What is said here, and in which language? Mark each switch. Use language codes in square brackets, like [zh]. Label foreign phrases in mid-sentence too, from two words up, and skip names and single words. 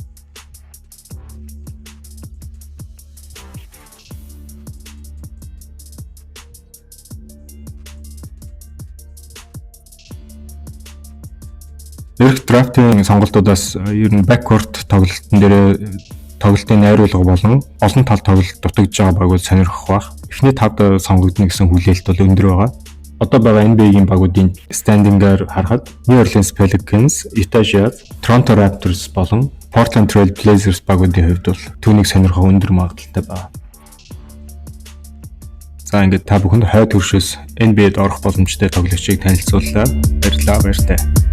[mn] Эрх драфтын сонголтуудаас ер нь backcourt тоглолтын дээр тоглолтын найруулга болон олон тал тоглолт дутагдж байгаа багууд сонирхох бах. Эхний 5-д сонгогдно гэсэн хүлээлт бол өндөр байгаа. Одоо байгаа NBA-ийн багуудын стандингаар харахад New Orleans Pelicans, Utah Jazz, Toronto Raptors болон Portland Trail Blazers багуудын хувьд бол түүнийг сонирхох өндөр магадлалтай байна. За ингээд та бүхэнд хойд хөршөөс NBA-д орох боломжтой тоглогчийг танилцууллаа. Баярлалаа баяртай.